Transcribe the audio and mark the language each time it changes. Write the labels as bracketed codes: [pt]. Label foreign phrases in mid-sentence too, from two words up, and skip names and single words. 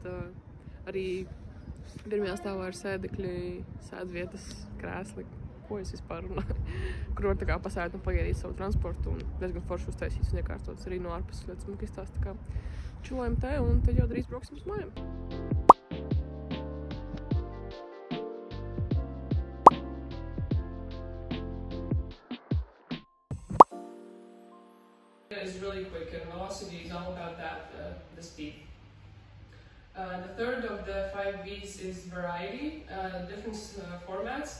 [lv] Arī pirmajā stāvā ir sēdekļi, sēdvietas, krēsli, ko es vispār runāju, kur var tā kā pasēdēt un pagaidīt savu transportu, un diezgan forši uztaisīts un iekārtots arī no ārpuses ļoti smuki izstāst. Tā kā čilojam te, un tad jau drīz brauksim uz mājām. [en] Is really quick, and velocity is all about that, the speed. The third of the 5 V's is variety, different formats.